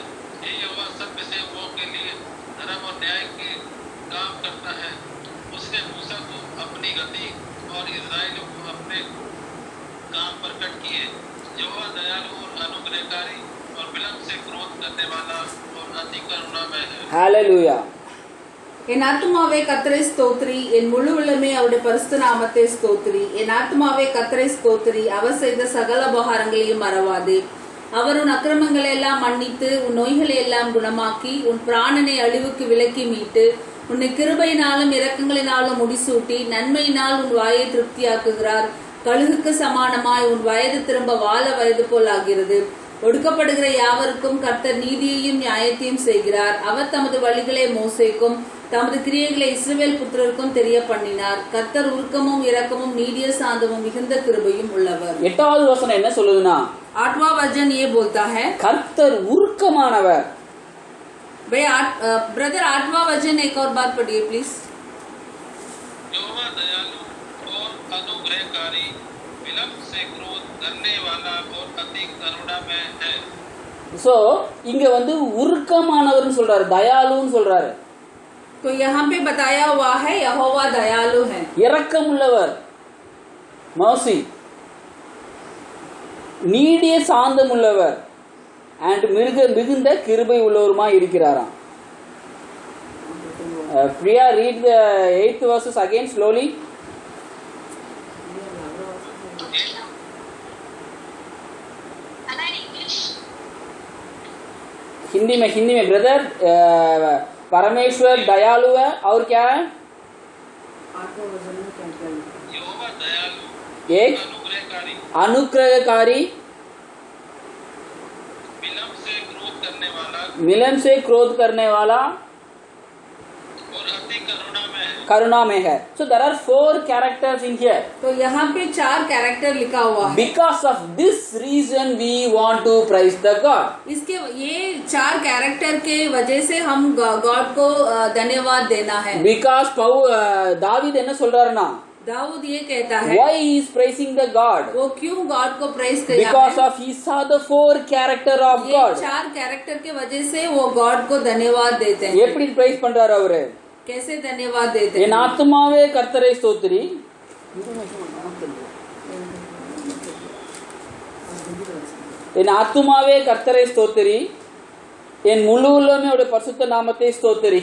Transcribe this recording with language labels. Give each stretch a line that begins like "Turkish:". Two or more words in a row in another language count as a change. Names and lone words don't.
Hindi: ये यहोवा सब सेवकों के लिए धर्म और न्याय के काम करता है। उसने मूसा को अपनी गति और इस्राएलियों को अपने काम प्रकट किए। यहोवा दयालु और अनुग्रहकारी और विलंब से क्रोध करने वाला और अति करुणामय है। हालेलुया
Tamil: என் ஆத்துமாவே கர்த்தரை ஸ்தோத்திரி, என் முழு உள்ளமே அவருடைய பரிசுத்த நாமத்தை ஸ்தோத்திரி. என் ஆத்துமாவே கர்த்தரை ஸ்தோத்திரி, அவர் செய்த சகல உபகாரங்களையும் மறவாதே. அவர் உன் அக்கிரமங்களை எல்லாம் மன்னித்து உன் நோய்களை எல்லாம் குணமாக்கி உன் பிராணனை அழிவுக்கு விலக்கி மீட்டு உன்னை கிருபையினாலும் இரக்கங்களினாலும் முடிசூட்டி நன்மையினால் உன் வாயை திருப்தியாக்குகிறார். கழுகுக்கு சமானமாய் உன் வயது திரும்ப வாழ வயது போல் ஆகிறது. ஒடுக்கப்படுகிற யாவருக்கும் கர்த்தர் நீதியையும் நியாயத்தையும் செய்கிறார். அவர் தமது வழிகளை மோசேக்கும் தமது கிரியைகளை இஸ்ரவேல் புத்திரருக்கும் தெரிய பண்ணினார். கர்த்தர் உருக்கமும் இரக்கமும் நீடிய சாந்தமும் மிகுந்த கிருபையும் உள்ளவர். 8வது வசனம் என்ன சொல்லுதுன்னா
Hindi: 8वां वचन ये बोलता है
Tamil: கர்த்தர் உருக்கமானவர்.
Hindi: ब्रदर 8वां वचन एक और बात पढ़िए प्लीज. यहोवा दयालु और अनुग्रहकारी, विलंब से क्रोध करने वाला और अति करुणामय है.
Tamil: சோ இங்க வந்து உருக்கமானவர்னு சொல்றாரு, தயாலுன்னு சொல்றாரு.
Hindi: तो यहाँ पे बताया हुआ है यहोवा दयालु है,
Tamil: இரக்கமுள்ளவர், மர்சி, நீடிய சாந்தம் உள்ளவர் அண்ட் மிகுந்த கிருபை உள்ளவருமாய் இருக்கிறாராம்.
English: Priya read the 8th verses again slowly.
Hindi: हिंदी में ब्रदर. परमेश्वर दयालु है और क्या है? यहोवा दयालु, एक अनुग्रहकारी, अनुग्रहकारी, मिलन से क्रोध करने वाला और अति करुणा में है.
English: So there are 4 characters in here.
Hindi: तो यहाँ पे 4 कैरेक्टर लिखा हुआ है.
English: Because of this reason we want to praise the God.
Hindi: इसके ये 4 कैरेक्टर के वजह से हम गॉड को धन्यवाद देना है.
Tamil: Because दावीद என்ன சொல்றாருன்னா,
Hindi: दाऊद ये कहता है
English: why he is praising the God?
Hindi: वो क्यों गॉड को प्रेज किया
English: Because
Hindi: है?
English: of he saw the 4 character of
Hindi: ये
English: God.
Hindi: 4 कैरेक्टर के वजह से वो गॉड को धन्यवाद देते हैं.
Tamil: எப்படி praise பண்றாரு அவரு?
Hindi: कैसे धन्यवाद देते
Tamil: என்
Hindi: हैं?
Tamil: ஆத்துமாவே கர்த்தரை ஸ்தோத்திரி. என் ஆத்துமாவே கர்த்தரை ஸ்தோத்திரி, என் முழு உள்ளமே அவருடைய பரிசுத்த நாமத்தை ஸ்தோத்திரி.